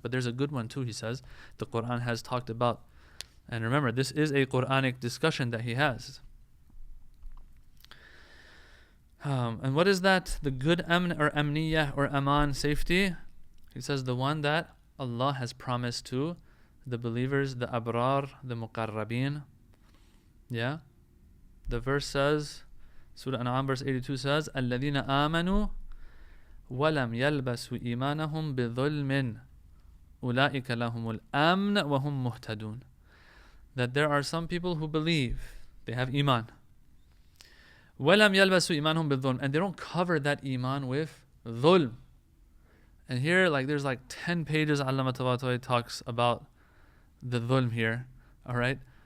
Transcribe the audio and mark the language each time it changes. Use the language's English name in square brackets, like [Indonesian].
[English] But there's a good one too, he says. The Quran has talked about. And remember, this is a Quranic discussion that he has. And what is that? The good amn or amniyah or aman, safety? He says the one that Allah has promised to the believers, the abrar, the muqarrabin. Yeah? The verse says, Surah An'am verse 82 says, [Arabic] الَّذِينَ آمَنُوا وَلَمْ يَلْبَسُوا إِيمَانَهُمْ بِظُلْمٍ أُولَٰئِكَ لَهُمُ الْأَمْنُ وَهُمْ مُهْتَدُونَ. [English] That there are some people who believe, they have iman. [Arabic] وَلَمْ يَلْبَسُوا إِيمَانَهُمْ بِظُلْمٍ. [English] And they don't cover that iman with dhulm. And here, there's 10 pages Allama Tabatabai talks about the dhulm here. Alright?